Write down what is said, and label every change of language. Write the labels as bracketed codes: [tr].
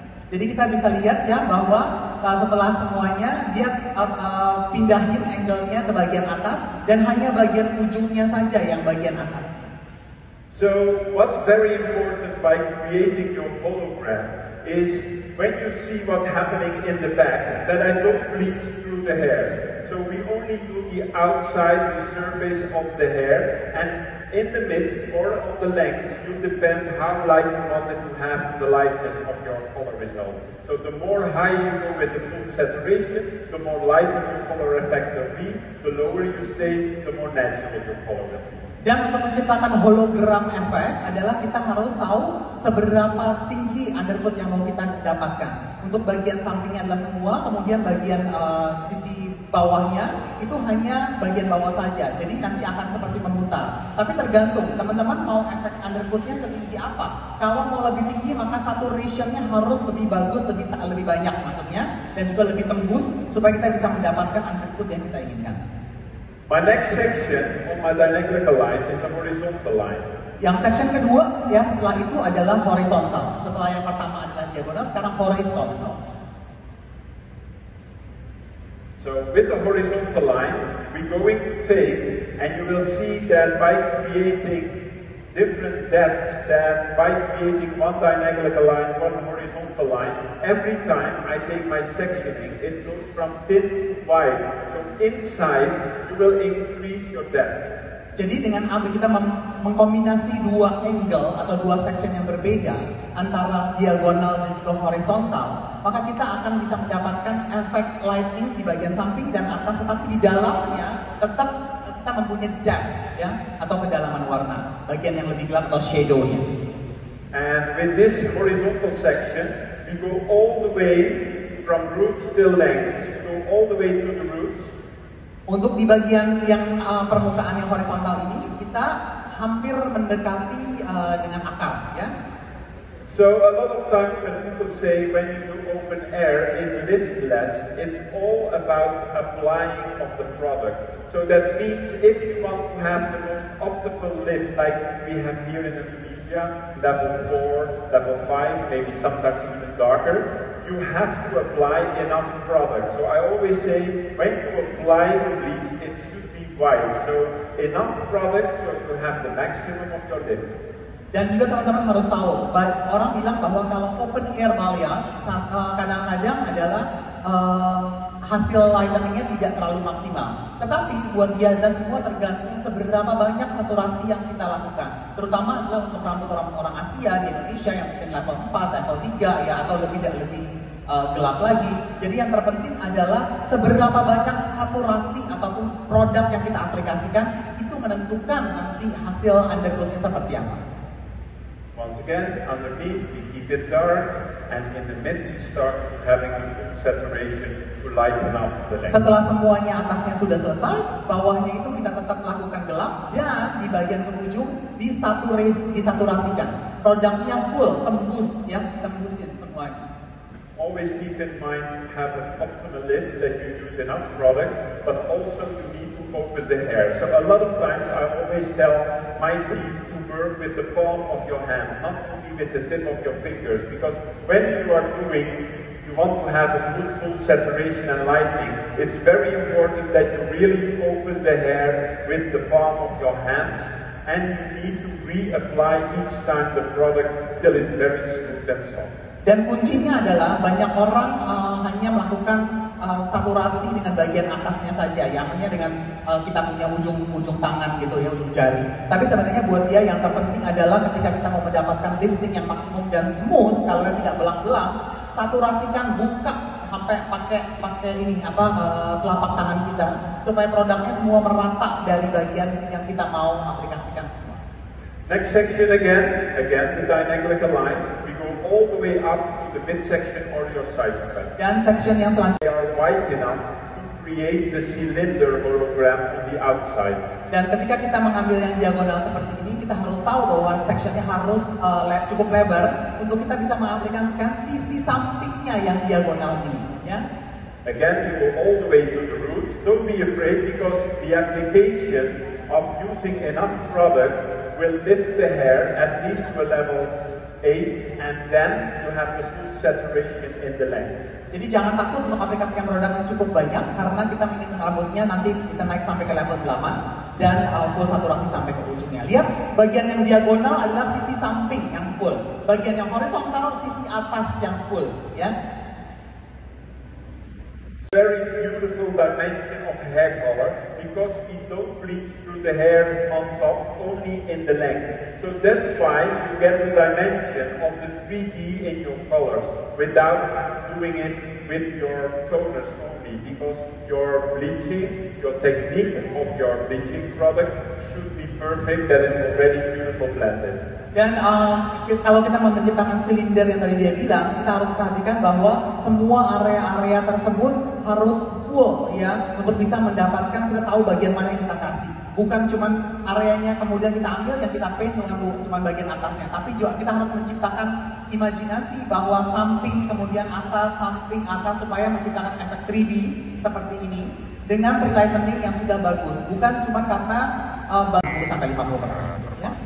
[id] Jadi kita bisa lihat ya bahwa setelah semuanya dia pindahin angle-nya ke bagian atas dan hanya bagian ujungnya saja yang bagian atas. [en] So what's very important by creating your hologram is when you see what's happening in the back, that I don't bleach through the hair. So we only do the outside, the surface of the hair, and in the mid or on the length, you depend how light you wanted to have the lightness of your color result. So the more high you go with the full saturation, the more lighter your color effect will be. The lower you stay, the more natural your color will be. [id] Dan untuk menciptakan hologram efek adalah kita harus tahu seberapa tinggi undercoat yang mau kita dapatkan. Untuk bagian sampingnya adalah semua, kemudian bagian sisi bawahnya itu hanya bagian bawah saja. Jadi nanti akan seperti memutar. Tapi tergantung teman-teman mau efek undercoatnya setinggi apa. Kalau mau lebih tinggi maka saturationnya harus lebih bagus, lebih banyak maksudnya, dan juga lebih tembus supaya kita bisa mendapatkan undercoat yang kita inginkan. [en] My next section on my dynamical line is a horizontal line. [id] Yang section kedua ya setelah itu adalah horizontal. Setelah yang pertama adalah diagonal, sekarang horizontal. [en] So with the horizontal line, we're going to take, and you will see that by creating different depths, that by creating one diagonal line, one horizontal line, every time I take my sectioning, it goes from thin to wide. So inside, you will increase your depth. [id] Jadi dengan kita mengkombinasi dua angle atau dua section yang berbeda antara diagonal dan juga horizontal, maka kita akan bisa mendapatkan efek lighting di bagian samping dan atas, tetapi di dalamnya tetap kita mempunyai depth ya atau kedalaman warna, bagian yang lebih gelap atau shadow-nya. [en] And with this horizontal section, we go all the way from roots till lengths. We go all the way to the roots. [id] Untuk di bagian yang permukaan yang horizontal ini kita hampir mendekati dengan akar ya. [en] So a lot of times when people say when you do open air it lift less, it's all about applying of the product. So that means if you want to have the most optimal lift like we have here in Indonesia, level 4, level 5, maybe sometimes even darker, you have to apply enough product. So I always say when you apply the bleach, it should be white. So enough product so you have the maximum of your lift. [id] Dan juga teman-teman harus tahu, orang bilang bahwa kalau open air balayage kadang-kadang adalah hasil lighteningnya tidak terlalu maksimal. Tetapi buat dia semua tergantung seberapa banyak saturasi yang kita lakukan. Terutama adalah untuk rambut orang Asia di Indonesia yang mungkin level 4, level 3 ya atau lebih gelap lagi. Jadi yang terpenting adalah seberapa banyak saturasi ataupun produk yang kita aplikasikan itu menentukan nanti hasil undercoatnya seperti apa. [en] Once again, underneath we keep it dark, and in the mid we start having the full saturation to lighten up the length. [id] Setelah semuanya atasnya sudah selesai, bawahnya itu kita tetap lakukan gelap dan di bagian penghujung disaturasikan. Produknya full, tembus ya, tembusin semuanya. [en] Always keep in mind you have an optimal lift, that you use enough product, but also you need to open the hair. So a lot of times I always tell my team to work with the palm of your hands, not only with the tip of your fingers, because when you are doing, you want to have a good full saturation and lightening, it's very important that you really open the hair with the palm of your hands, and you need to reapply each time the product till it's very smooth and soft. [id] Dan kuncinya adalah banyak orang hanya melakukan saturasi dengan bagian atasnya saja, ya, hanya dengan kita punya ujung tangan gitu ya, ujung jari. Tapi sebenarnya buat dia yang terpenting adalah ketika kita mau mendapatkan lifting yang maksimum dan smooth, kalau tidak belang-belang, saturasikan, buka sampai pakai ini telapak tangan kita supaya produknya semua merata dari bagian yang kita mau aplikasikan semua. [en] Next section again the dynamical line. We go all the way up to the midsection or your side span. [id] Dan section yang selanjutnya. [en] They are wide enough to create the cylinder hologram on the outside. [id] Dan ketika kita mengambil yang diagonal seperti ini, kita harus tahu bahwa sectionnya harus cukup lebar untuk kita bisa mengaplikasikan sisi sampingnya yang diagonal ini, ya. [en] Again, you go all the way to the roots. Don't be afraid because the application of using enough product will lift the hair at least to a level 8, and then you have the full saturation in the length. [id] Jadi jangan takut untuk aplikasikan produk yang cukup banyak, karena kita ingin rambutnya nanti bisa naik sampai ke level 8 dan full saturasi sampai ke ujungnya. Lihat, bagian yang diagonal adalah sisi samping yang full, bagian yang horizontal sisi atas yang full, ya. [en] Very beautiful dimension of hair color, because we don't bleach through the hair on top, only in the length. So that's why you get the dimension of the 3D in your colors without doing it with your toners only, because your bleaching, your technique of your bleaching product should be perfect, that it's already beautiful blended. [id] Dan kalau kita mau menciptakan silinder yang tadi dia bilang, kita harus perhatikan bahwa semua area-area tersebut harus full, ya, untuk bisa mendapatkan, kita tahu bagian mana yang kita kasih. Bukan cuma areanya kemudian kita ambil yang kita paint dengan cuma bagian atasnya, tapi juga kita harus menciptakan imajinasi bahwa samping kemudian atas, samping atas, supaya menciptakan efek 3D seperti ini dengan pre-lightening yang sudah bagus, bukan cuma karena 40 sampai 50%, ya.